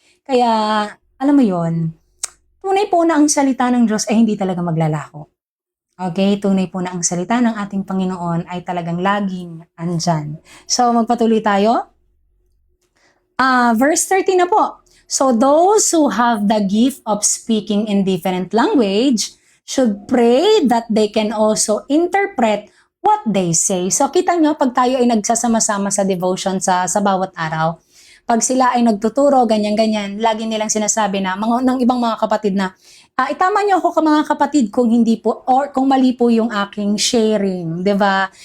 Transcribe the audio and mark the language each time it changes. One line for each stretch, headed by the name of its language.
Filipino: Kaya, alam mo yon, tunay po na ang salita ng Diyos ay hindi talaga maglalaho. Okay, tunay po na ang salita ng ating Panginoon ay talagang laging andyan. So, magpatuloy tayo. Verse 30 na po.
English: So, those who have the gift of speaking in different language should pray that they can also interpret what they say.
Filipino: So, kita nyo, pag tayo ay nagsasama-sama sa devotion sa bawat araw, pag sila ay nagtuturo, ganyan-ganyan, lagi nilang sinasabi na, ng ibang mga kapatid na, itama nyo ako mga kapatid kung hindi po, or kung mali po yung aking sharing, di ba?